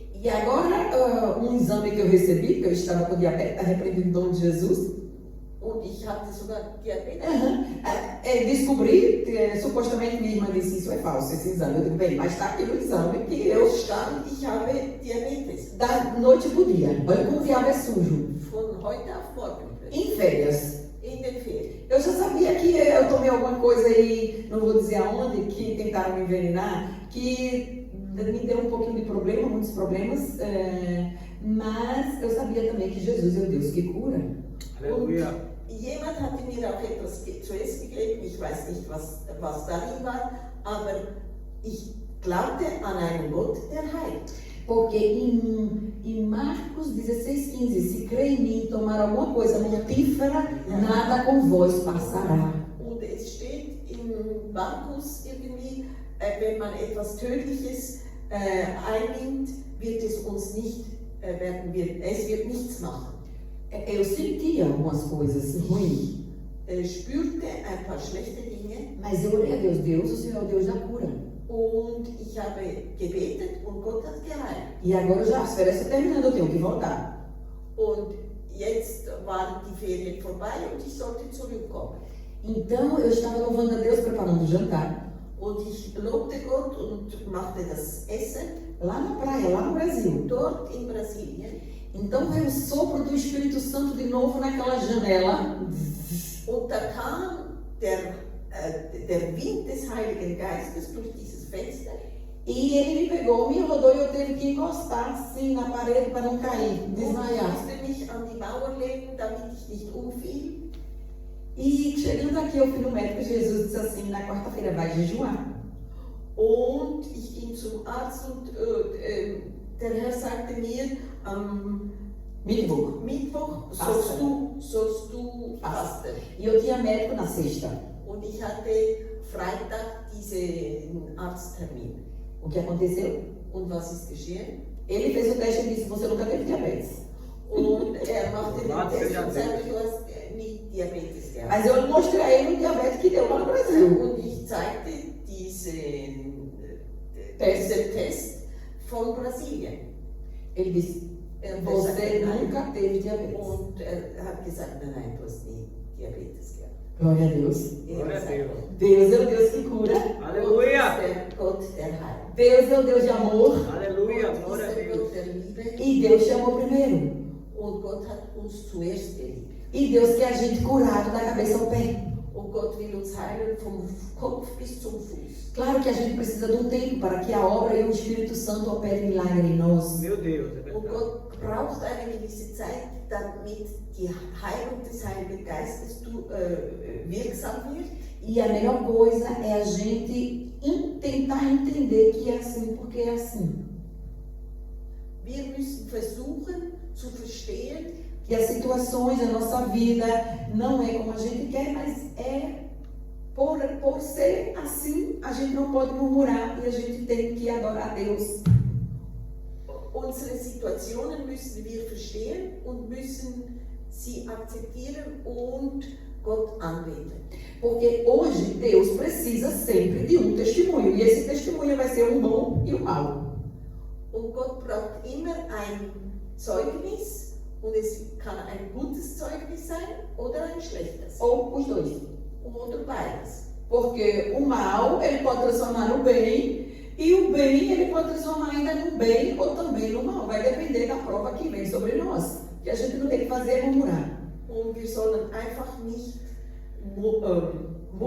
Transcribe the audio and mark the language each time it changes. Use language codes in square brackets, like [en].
[pt] E agora, um exame que eu recebi, que eu estava com diabetes, repreendido em nome de Jesus. [de] Und ich hatte sogar Diabetes. [pt] Descobri, supostamente minha irmã disse, isso é falso, esse exame. Eu digo, bem, mas está aqui no exame que eu [de] stand, ich habe Diabetes. [pt] Da noite para o dia, banho com diabo é sujo. [de] Von heute auf morgen. [pt] Em férias. [de] In den Ferien. [pt] Eu já sabia que eu tomei alguma coisa aí, não vou dizer aonde, que tentaram me envenenar, que me deu um pouquinho de problema, muitos problemas, mas eu sabia também que Jesus é o Deus que cura. Aleluia. [de] Jemand hatte mir auch etwas zu essen gegeben, ich weiß nicht, was darin war, aber ich glaubte an einen Gott, der heilt. [pt] Porque em Marcos 16:15, se crê em mim, tomar alguma coisa mortífera, nada com vós passará. [de] Und es steht in Markus irgendwie, wenn man etwas Tödliches einnimmt, wird es uns nicht, es wird nichts machen. [pt] Eu sentia algumas coisas ruins. [de] Spürte ein paar schlechte Dinge. [pt] Mas eu orei a Deus, o Senhor é o Deus da cura. [de] und ich habe gebetet und Gott hat geheilt. [pt] E agora já as férias estão terminando, eu tenho que voltar. [de] Und jetzt waren die Ferien vorbei und ich sollte zurückkommen. [pt] Então eu estava louvando a Deus, preparando o jantar, [de] Und ich lobte Gott und machte das Essen [pt] lá na praia, lá no Brasil. [de] dort in Brasilien. [pt] Então veio o sopro do Espírito Santo de novo naquela janela. [de] Und da kam der Wind des Heiligen Geistes durch dieses Fenster. [pt] E ele me pegou, me rodou e eu teve que encostar assim na parede para não cair, [de] Und ich [pt] desmaiar. [de] musste mich an die Mauer legen, damit ich nicht umfiel. [pt] E chegando aqui, eu fui no médico. Jesus disse assim: na quarta-feira vai jejuar. [de] Und ich ging zum Arzt und der Herr sagte mir, am Mittwoch. Mittwoch Fasten. sollst du fasten. [pt] E eu tinha médico na sexta. [de] Und ich hatte Freitag diesen Arzttermin. [pt] O que aconteceu? [de] Und was ist geschehen? [pt] Ele fez o teste e disse: você nunca teve diabetes. [de] Und er machte den Warte, Test ja, und sagte, du hast nicht Diabetes gehabt. [pt] Mas eu mostrei a ele o diabetes que deu lá no Brasil. [de] Und ich zeigte diesen Test von Brasilien. [pt] Ele disse: [de] Er [pt] você [de] sagte, nein. [pt] nunca teve diabetes. [de] Und er hat gesagt, nein, du hast nie Diabetes gehabt. [pt] Glória a Deus. Glória a Deus. Deus é o Deus que cura. Aleluia! [de] Gott der Heil. [pt] Deus é o Deus de amor. Aleluia! [de] Gott [pt] Glória a [de] ist der [pt] Deus. [de] Gott der Liebe. [pt] E Deus chamou primeiro. [de] Und Gott hat uns zuerst geliebt. [pt] E Deus quer a gente curado da cabeça ao pé. [de] Und Gott will uns heilen vom Kopf bis zum Fuß. [pt] Claro que a gente precisa de um tempo para que a obra e o Espírito Santo operem milagre em nós. Meu Deus, é [de] Und [pt] verdade. [de] Gott braucht eine gewisse Zeit, damit die Heilung des Heiligen Geistes wirksam wird. [pt] E a melhor coisa é a gente tentar entender que é assim porque é assim. [de] Wir müssen versuchen zu verstehen, [pt] Que as situações da nossa vida não é como a gente quer, mas é por ser assim, a gente não pode murmurar e a gente tem que adorar a Deus. [de] unsere Situationen müssen wir verstehen und müssen sie akzeptieren und Gott anbeten. [pt] Porque hoje Deus precisa sempre de um testemunho. E esse testemunho vai ser um bom e um mau. [de] Und Gott braucht immer ein Zeugnis und es kann ein gutes Zeugnis sein oder ein schlechtes. [pt] Ou os dois. [de] Oder beides. [pt] Porque o mal, ele pode transformar no bem. E o bem, ele pode transformar ainda no bem ou também no mal. Vai depender da prova que vem sobre nós. O que a gente não tem que fazer é murmurar. [de] Und wir sollen einfach nicht murren,